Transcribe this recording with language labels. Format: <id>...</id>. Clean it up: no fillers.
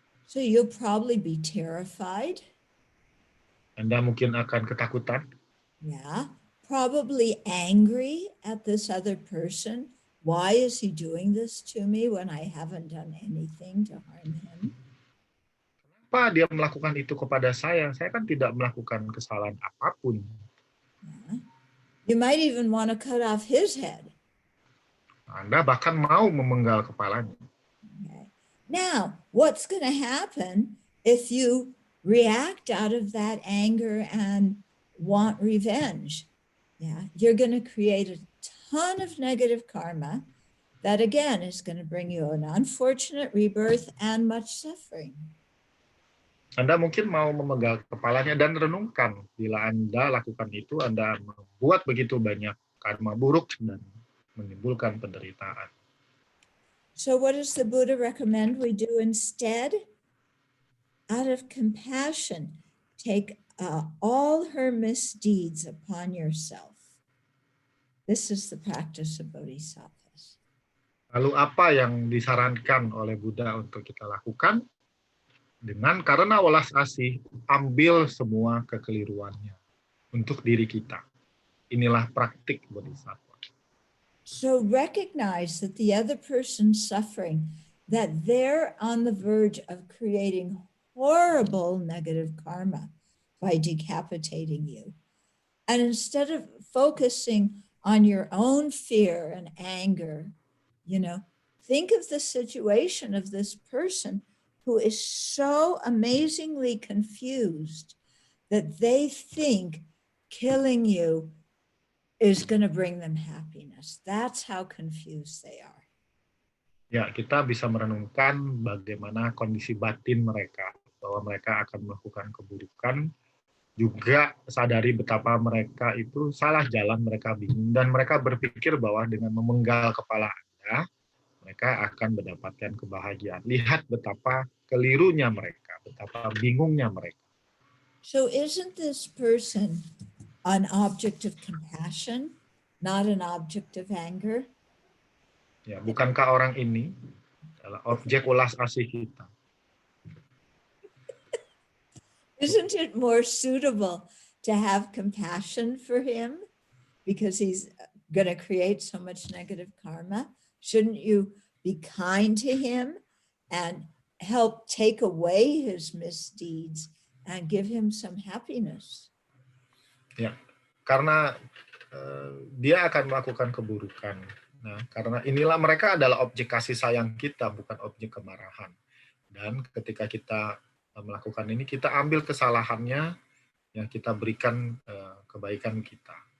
<en>So you'll probably be terrified.</en> <id>Anda mungkin akan ketakutan.</id> <en>Yeah, probably angry at this other person. Why is he doing this to me when I haven't done anything to harm him?</en> <id>Kenapa dia melakukan itu kepada saya? Saya kan tidak melakukan kesalahan apapun.</id> <en>Yeah. You might even want to cut off his head.</en> <id>Anda bahkan mau memenggal kepalanya.</id> <en>Okay. Now, what's going to happen if you react out of that anger and want revenge? Yeah, you're going to create a ton of negative karma that again is going to bring you an unfortunate rebirth and much suffering.</en> <id>Anda mungkin mau memegang kepalanya dan renungkan bila Anda lakukan itu, Anda membuat begitu banyak karma buruk dan menimbulkan penderitaan.</id> <en>So what does the Buddha recommend we do instead? Out of compassion, take all her misdeeds upon yourself. This is the practice of bodhisattvas.</en> <id>Lalu apa yang disarankan oleh Buddha untuk kita lakukan? Karena welas asih, ambil semua kekeliruannya untuk diri kita. Inilah praktik bodhisattva.</id> <en>So recognize that the other person's suffering, that they're on the verge of creating horrible negative karma by decapitating you. And instead of focusing on your own fear and anger, think of the situation of this person who is so amazingly confused that they think killing you is going to bring them happiness. That's how confused they are.</en> <id>Ya, kita bisa merenungkan bagaimana kondisi batin mereka, bahwa mereka akan melakukan keburukan, juga sadari betapa mereka itu salah jalan, mereka bingung, dan mereka berpikir bahwa dengan memenggal kepala Anda, mereka akan mendapatkan kebahagiaan. Lihat betapa kelirunya mereka, betapa bingungnya mereka.</id> <en>So isn't this person an object of compassion, not an object of anger?</en> <id>Ya, bukankah orang ini adalah objek ulas asih kita?</id> <en>Isn't it more suitable to have compassion for him because he's going to create so much negative karma? Shouldn't you be kind to him and help take away his misdeeds and give him some happiness?</en> <id>Ya, karena dia akan melakukan keburukan. Nah, karena inilah mereka adalah objek kasih sayang kita, bukan objek kemarahan. Dan ketika kita melakukan ini, kita ambil kesalahannya, yang kita berikan kebaikan kita.</id>